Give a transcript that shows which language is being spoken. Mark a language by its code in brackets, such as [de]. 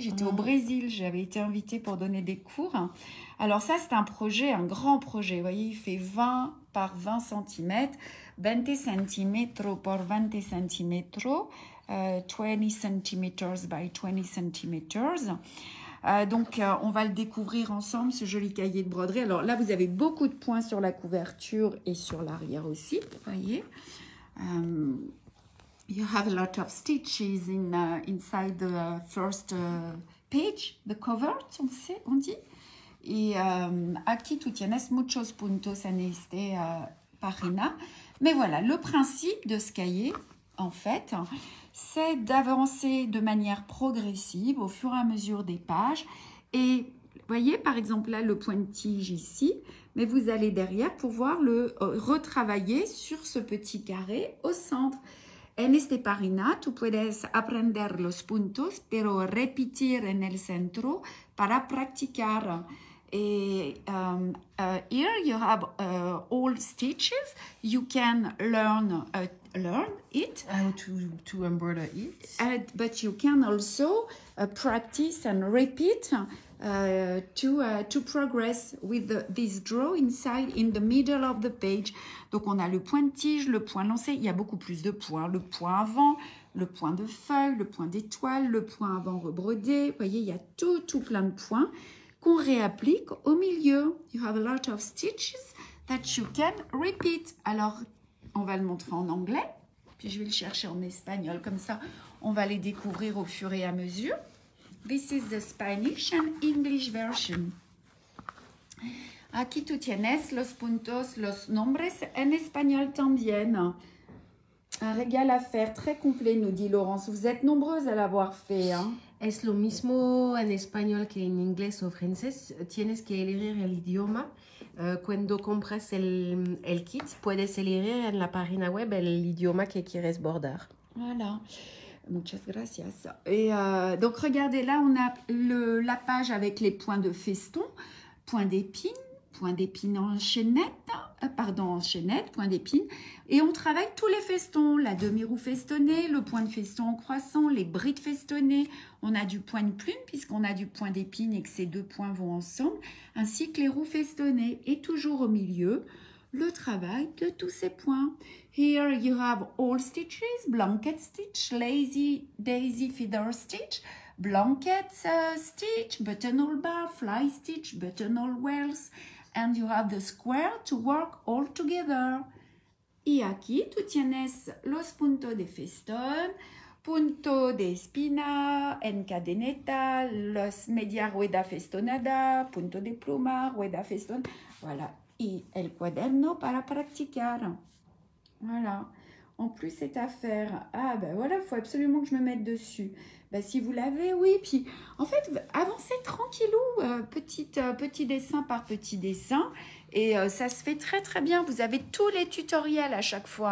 [fr] J'étais au Brésil, j'avais été invitée pour donner des cours. Alors ça, c'est un projet, un grand projet. Vous voyez, il fait 20 par 20 cm, [es] 20 cm por 20 cm, [en] 20 cm by 20 cm. [fr] Donc, on va le découvrir ensemble, ce joli cahier de broderie. Alors là, vous avez beaucoup de points sur la couverture et sur l'arrière aussi, vous voyez. [en] You have a lot of stitches inside the first page, the cover, [fr] on dit. Et [es] aquí tú tienes muchos puntos en esta página. [fr] Mais voilà, le principe de ce cahier, en fait, c'est d'avancer de manière progressive au fur et à mesure des pages. Et vous voyez, par exemple, là, le point de tige ici, mais vous allez derrière pouvoir le retravailler sur ce petit carré au centre. [es] En este página tú puedes aprender los puntos, pero repetir en el centro para practicar. [en] Here you have all stitches. You can learn it. How to embroider it. But you can also practice and repeat to progress with this draw inside in the middle of the page. [fr] Donc on a le point de tige, le point lancé, il y a beaucoup plus de points, le point avant, le point de feuille, le point d'étoile, le point avant rebrodé. Vous voyez, il y a tout plein de points qu'on réapplique au milieu. [en] You have a lot of stitches that you can repeat. [fr] Alors, on va le montrer en anglais, puis je vais le chercher en espagnol, comme ça on va les découvrir au fur et à mesure. [en] This is the Spanish and English version. [es] Aquí tú tienes los puntos, los nombres en espagnol también. [fr] Un régal à faire très complet, nous dit Laurence. Vous êtes nombreuses à l'avoir fait. Hein? [es] Es lo mismo en español que en inglés o francés. Tienes que elegir el idioma. Cuando compras el kit, puedes elegir en la página web el idioma que quieres bordar. Voilà. Muchas gracias. [fr] Et donc, regardez, là, on a la page avec les points de feston, point d'épine en chaînette, en chaînette, point d'épine. Et on travaille tous les festons, la demi-roue festonnée, le point de feston en croissant, les brides festonnées. On a du point de plume puisqu'on a du point d'épine et que ces deux points vont ensemble, ainsi que les roues festonnées. Et toujours au milieu, le travail de tous ces points. [en] Here you have all stitches, blanket stitch, lazy daisy feather stitch, blanket stitch, buttonhole bar, fly stitch, buttonhole wells, and you have the square to work all together. [es] Y aquí tú tienes los puntos de festón, punto de espina, encadeneta, los media rueda festonada, punto de pluma, rueda festón. Voilà. Y el cuaderno para practicar. [fr] Voilà. En plus, cette affaire, ah ben voilà, il faut absolument que je me mette dessus. Ben, si vous l'avez, oui. Puis, en fait, avancez tranquillou, petit dessin par petit dessin. Et ça se fait très, très bien. Vous avez tous les tutoriels à chaque fois.